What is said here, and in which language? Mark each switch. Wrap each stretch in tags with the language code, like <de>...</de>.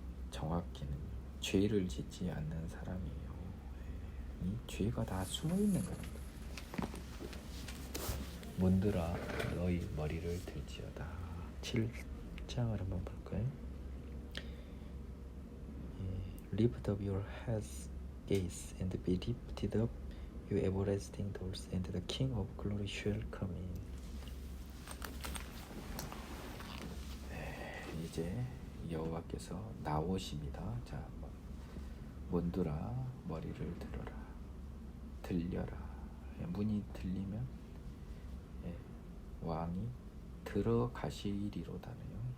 <ko>정확히는 죄를 짓지 않는 사람이에요. 이 죄가 다 숨어있는 겁니다. 문들아 너희 머리를 들지어다. 7장을 한번 볼까요?</ko> <en>Lift up your heads, gaze, and be lifted up, you everlasting doors, and the King of glory shall come in.</en> <ko>이제 여호와께서 나오십니다. 자, 문들아 머리를 들어라, 들려라. 문이 들리면 왕이 들어가시리로다네요.</ko>